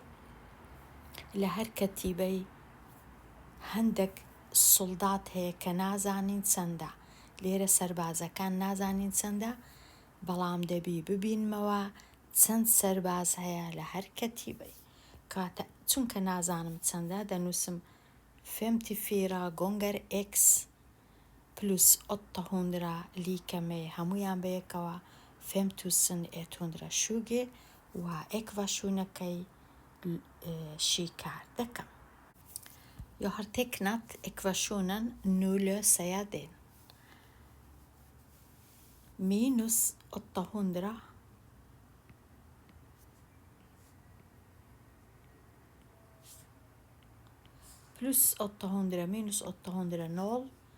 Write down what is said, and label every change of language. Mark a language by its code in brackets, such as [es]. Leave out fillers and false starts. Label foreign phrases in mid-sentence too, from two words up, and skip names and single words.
[ckb] لە هەر کەتیبەی هەندێک سڵدات هەیە کە نازانین چەندە. لێرە سەربازەکان نازانین چەندە، بەڵام دەبی ببینمەوە چەند سەرباز هەیە لە هەر کەتیبەی. کاتە چونکە نازانم چەندە دەنووسم [sv] 54 gånger x plus 800 lika med [ckb] هەمویان بەیەکەوە 5120 و ekvationەکەی شیکار دەکەم. [sv] Jag har tecknat ekvationen nu löser jag den. Minus 800 plus 800 minus 800 0.